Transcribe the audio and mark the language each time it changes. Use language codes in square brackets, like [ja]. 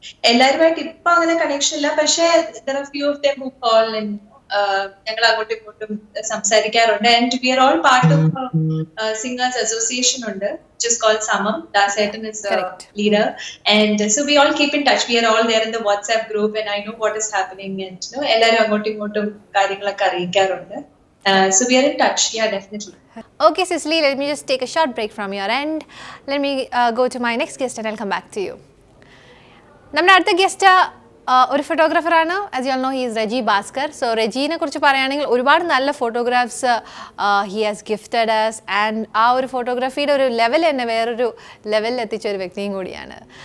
[ml] എല്ലാവരുമായിട്ട് ഇപ്പൊ അങ്ങനെ കണക്ഷൻ ഇല്ല, പക്ഷേ [en] there are few of them who call and [ml] ഞങ്ങൾ അങ്ങോട്ടും ഇങ്ങോട്ടും സംസാരിക്കാറുണ്ട്. [en] and we are all part of singers association [ml] ഉണ്ട്, [en] which is called Samam. Dasetan is the leader, and so we all keep in touch. We are all there in the WhatsApp group and I know what is happening and you know [ml] എല്ലാവരും അങ്ങോട്ടും ഇങ്ങോട്ടും കാര്യങ്ങളൊക്കെ അറിയിക്കാറുണ്ട്. [en] So we are in touch. Yeah, definitely. Okay, Cicely, let me just take a short break from your end. Let me go to my next guest and I'll come back to you. [ml] നമ്മുടെ അടുത്ത guest ഒരു ഫോട്ടോഗ്രാഫറാണ്. [en] as you all know, he is [ml] Reji Bhaskar. So റെജീനെ കുറിച്ച് പറയുകയാണെങ്കിൽ ഒരുപാട് നല്ല photographs [en] He has gifted us. [ml] And ആ ഒരു ഫോട്ടോഗ്രാഫിയുടെ ഒരു ലെവൽ തന്നെ വേറൊരു ലെവലിൽ എത്തിച്ച ഒരു വ്യക്തിയും കൂടിയാണ്.